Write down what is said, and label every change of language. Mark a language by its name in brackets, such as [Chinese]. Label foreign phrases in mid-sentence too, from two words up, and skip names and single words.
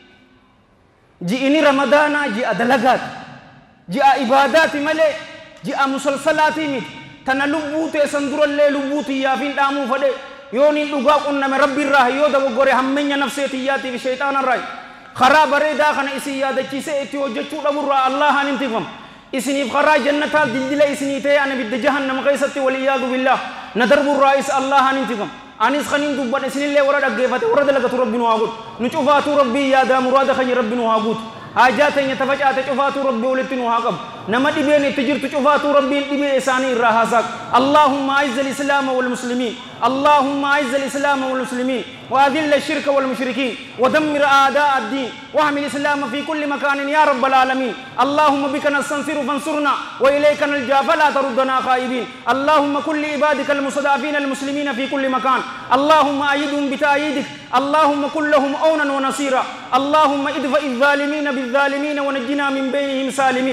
[Oromo] ji'ini ramadaanaa ji'a dalagaati ji'a ibaadaati malee ji'a musalsalaatii miti tana lubbuu teessan durallee lubbuu tiyyaafiin dhaamuu fadhe yooniin dhugaa qunname rabbiirraa yoo dogoggore hammenya nafseetiyyaatiif shayxaanarraa karaa bareedaa kana isin yaadachiisee itti hojjechuu dhaburraa [Arabic] الله أن انتفع [Oromo] isiniif karaa jannataa dildila isinii ta'e ana bidda jahannama keessatti [Arabic] والعياذ بالله [Oromo] na darburraa is [Arabic] الله أن انتفع [Oromo] anis khanin dubban isinillee warra dhaggeeffate warra dalagatu rabbi nu haa godhu nu cufaatu rabbii yaadaa muraada keenya rabbi nu haa guutu haajaa teenya tafacaate cufaatu rabbi walitti nu haa qabu nama dhibeen itti jirtu cufaatu rabbiin dhibee isaanii irraa haasaaq [Arabic] اللهم أعز الإسلام والمسلمين اللهم أعز الإسلام والمسلمين وأذل الشرك والمشركين ودمر أعداء الدين واحمي الإسلام في كل مكان يا رب العالمين اللهم بك نستنصر فانصرنا وإليك نلجأ فلا تردنا خائبين اللهم كل عبادك المستضعفين المسلمين في كل مكان اللهم أيدهم بتأييدك اللهم كن لهم عونا ونصيرا اللهم ادفع الظالمين بالظالمين ونجنا من بينهم سالمين